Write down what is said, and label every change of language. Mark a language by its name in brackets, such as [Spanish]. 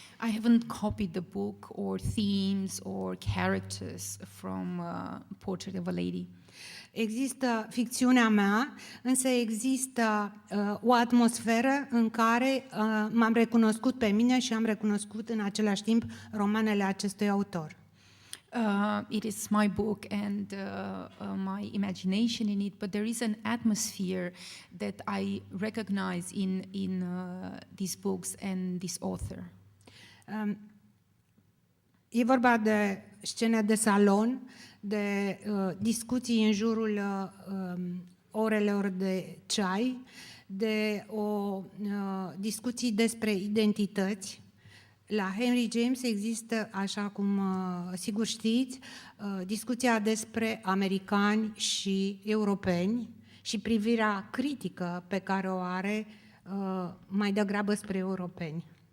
[English] I haven't copied the book or themes or characters from Portrait of a Lady. [Romanian] Există ficțiunea mea, însă există o atmosferă în care m-am recunoscut pe mine și am recunoscut în același timp romanele acestui autor. [English] It is my book and my imagination in it, but there is an atmosphere that I recognize in these books and this author. [Romanian] E vorba de scene de salon, de discuții în jurul orelor de ceai, de discuții despre identități. La Henry James există, așa cum sigur știți, discuția despre americani și europeni și privirea critică pe care o are mai degrabă spre europeni.